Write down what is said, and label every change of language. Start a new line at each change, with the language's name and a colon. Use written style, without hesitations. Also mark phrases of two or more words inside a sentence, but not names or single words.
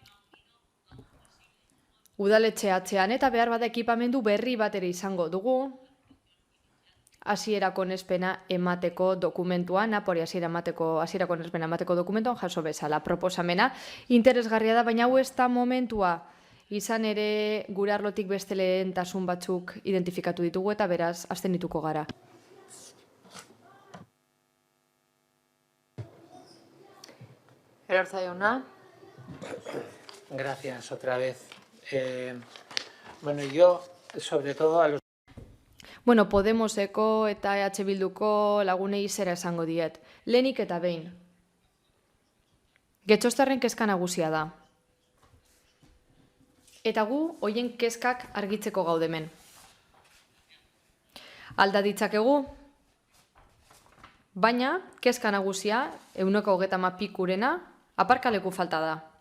Basque: Udaletxe atzean eta behar bada ekipamendu berri bat ere izango dugu, hasierako onespena emateko dokumentuan, hasierako onespena emateko dokumentuan jaso bezala proposamena. Interesgarria da, baina hau ez da momentua, izan ere gure arlotik beste lehentasun batzuk identifikatu ditugu eta beraz abstenituko gara. Erortza jauna.
Spanish: Gracias, otra vez. Bueno, yo, sobre todo a los...
Basque: Bueno, Podemoseko eta EH Bilduko lagunei zera esango diet. Lehenik eta behin. Getxoztarren kezka nagusia da. Eta gu, hoien kezkak argitzeko gaudemen. Alda ditzakegu, baina kezka nagusia, 130 pikurena, aparkaleku falta da.